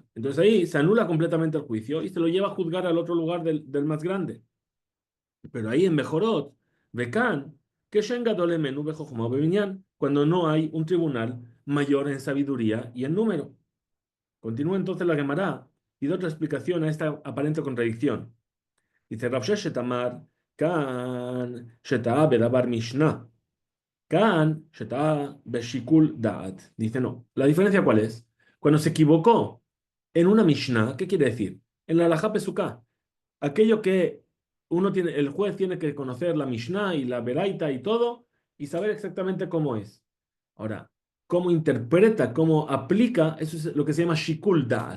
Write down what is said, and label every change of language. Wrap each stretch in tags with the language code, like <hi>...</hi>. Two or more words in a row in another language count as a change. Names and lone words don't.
<es>Entonces ahí se anula completamente el juicio y se lo lleva a juzgar al otro lugar del más grande. Pero ahí en</es> <he>Bejorot, בכאן שאין גדול הימנו בחכמה ובמנין,</he> <es>cuando no hay un tribunal mayor en sabiduría y en número. Continúa entonces la Gemara y da otra explicación a esta aparente contradicción.</es> <he>Dice Rav Sheshet Amar, כאן שטעה בדבר משנה, כאן שטעה בשיקול דעת.</he> <es>Dice no. ¿La diferencia cuál es? Cuando se equivocó en una Mishnah, ¿qué quiere decir? En la</es> <he>הלכה פסוקה,</he> <es>aquello que el juez tiene que conocer la Mishnah y la Beraita y todo y saber exactamente cómo es. Ahora, cómo interpreta, cómo aplica, eso es lo que se llama</es> <he>שיקול דעת.</he>